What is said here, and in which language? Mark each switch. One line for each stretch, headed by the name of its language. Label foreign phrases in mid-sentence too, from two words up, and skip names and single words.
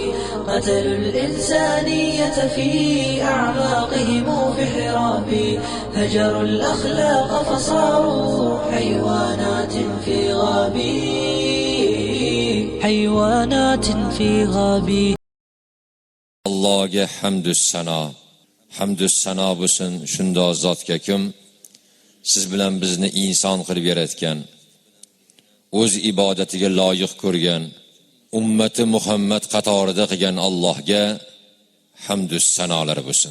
Arabic: قتلوا الإنسانية في أعماقهم في حرابي. هجروا الأخلاق فصاروا حيوانات في غابي. حيوانات في غابي.
Uzbek: Allohga hamdü sano bo'lsin shunda zotga kim siz bilan bizni inson qilib yaratgan, o'z ibodatiga loyiq ko'rgan, ummati Muhammad qatorida qilgan Allohga hamdü sanolar bo'lsin.